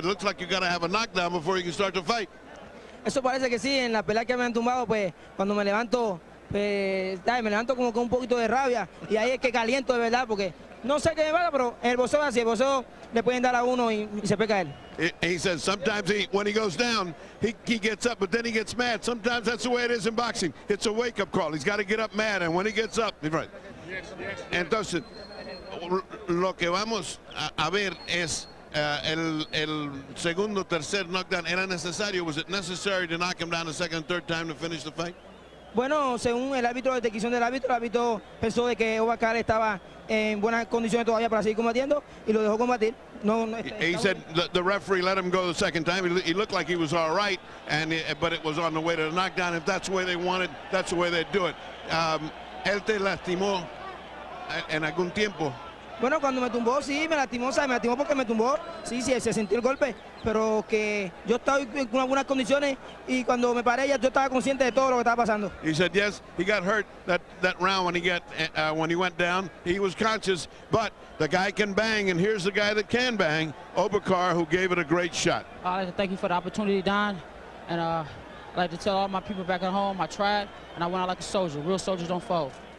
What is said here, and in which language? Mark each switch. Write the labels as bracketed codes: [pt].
[en] It looks like you got to have a knockdown before you can start to fight. [es] Eso parece que sí, en la pelea que me han tumbado, pues cuando me levanto, pues me levanto como con un poquito de rabia, y ahí es que caliento de verdad, porque no sé qué me pasa, pero en el boxeo es así, el boxeo le pueden dar a uno y se puede caer. [en] He says sometimes when he goes down, he gets up, but then he gets mad. Sometimes that's the way it is in boxing. It's a wake-up call. He's got to get up mad, and when he gets up, he's right. [es] Entonces, lo que vamos a ver es el segundo, tercer knockdown. ¿Era necesario? [en] Was it necessary to knock him down the second and third time to finish the fight? [es] Bueno, según el árbitro, de decisión del árbitro, el árbitro pensó de que Carr estaba en buenas condiciones todavía para seguir combatiendo y lo dejó combatir. [en] He said the referee let him go the second time. He looked like he was all right, but it was on the way to the knockdown. If that's the way they wanted, that's the way they'd do it. [es] Él te lastimó en algún tiempo. Bueno, cuando me tumbó, sí, me lastimó, ¿sabes? Me lastimó porque me tumbó, sí, se sintió el golpe, pero que yo estaba con algunas condiciones y cuando me paré ya yo estaba consciente de todo lo que estaba pasando. [en] He said yes, he got hurt that round when he went down. He was conscious, but the guy can bang, and here's the guy that can bang, Carr, who gave it a great shot. I'd like to thank you for the opportunity, Don, and I'd like to tell all my people back at home I tried, and I went out like a soldier. Real soldiers don't fold.